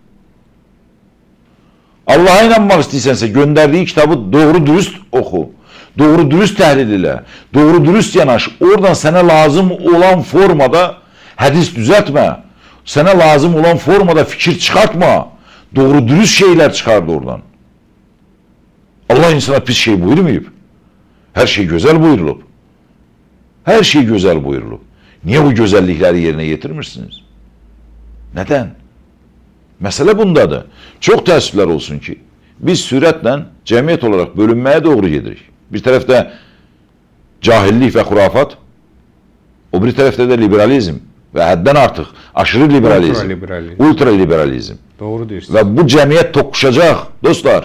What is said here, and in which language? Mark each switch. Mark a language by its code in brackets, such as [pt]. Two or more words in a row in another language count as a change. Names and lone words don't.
[az] Allah'a inanmaq istəyirsənsə, göndərdiyi kitabı doğru dürüst oxu. Doğru dürüst təhlil elə. Doğru dürüst yanaş. Oradan sənə lazım olan formada hədis düzəltmə. Sənə lazım olan formada fikir çıxartma. Doğru dürüst şeylər çıxardı oradan. Allah insana pis şey buyurmayıb. [tr] Her şey güzel buyurulub. Her şey güzel buyurulub. Niye bu güzellikleri yerine getirmirsiniz? Neden? Mesele bundadır. [az] Çok təəssüflər olsun ki, biz sürətlə cəmiyyət olarak bölünməyə doğru gedirik. Bir tərəfdə cahillik və xurafat, o bir tərəfdə də liberalizm və həddən artıq aşırı liberalizm, ultraliberalizm. Doğru deyirsiniz. Və bu cəmiyyət toqquşacaq, dostlar.